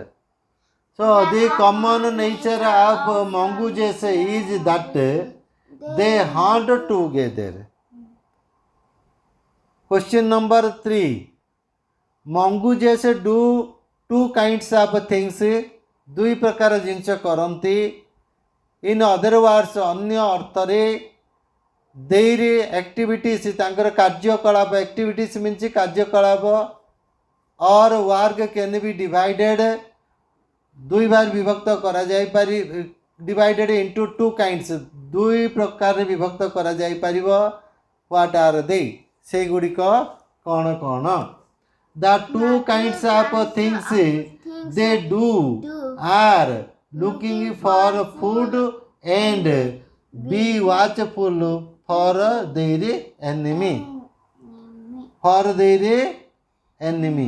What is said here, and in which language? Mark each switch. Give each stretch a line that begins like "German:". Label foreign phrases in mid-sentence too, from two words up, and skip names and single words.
English: So the common nature of mongooses is that they hunt together. Question number 3. Mongooses do two kinds of things.
Odia: ଦୁଇ ପ୍ରକାର ଜିନିଷ କରନ୍ତି.
English: In other words,
Odia: ଅନ୍ୟ ଅର୍ଥରେ
English: their activities,
Odia: ତାଙ୍କର କାର୍ଯ୍ୟକଳାପ,
English: activities means କାର୍ଯ୍ୟକଳାପ or work can be divided,
Odia: ଦୁଇ ଭାଗ ବିଭକ୍ତ କରାଯାଇପାରି,
English: divided into two kinds,
Odia: ଦୁଇ ପ୍ରକାରରେ ବିଭକ୍ତ କରାଯାଇପାରିବ.
English: What are they?
Odia: ସେଗୁଡ଼ିକ କ'ଣ କ'ଣ?
English: The two kinds of things they do are looking for food and be watchful for their enemy. For their enemy.